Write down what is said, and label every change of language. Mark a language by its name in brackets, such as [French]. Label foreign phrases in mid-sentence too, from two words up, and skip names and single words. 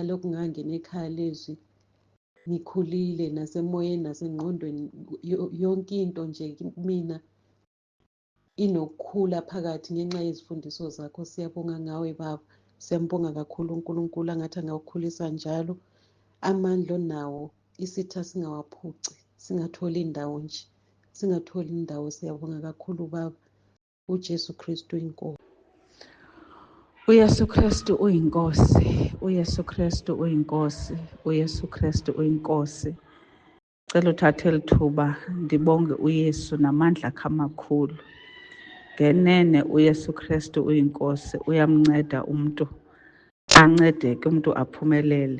[Zulu] Lokhu ngangena ekhaya lezwi ngikhulile nasemoyeni nasengqondweni, yonke into nje mina inokukhula phakathi ngenxa yezifundiso zakho. Siyabonga ngawe Baba, siyambonga kakhulu uNkulunkulu, angathi angawukhulisa njalo. Amandla onawo isitha singawaphuci, singatholi indawo nje, singatholi indawo. Siyabonga kakhulu Baba. uJesu Kristu inkosi. uYesu Kristu uyinkosi, uYesu Kristu uyinkosi, uYesu Kristu uyinkosi. [Xhosa] Cela uthathe lithuba ndibonge uYesu namandla akhe amakhulu. Ngenene uYesu Kristu uyinkosi, uyamnceda umuntu ancedeke, umuntu aphumelele.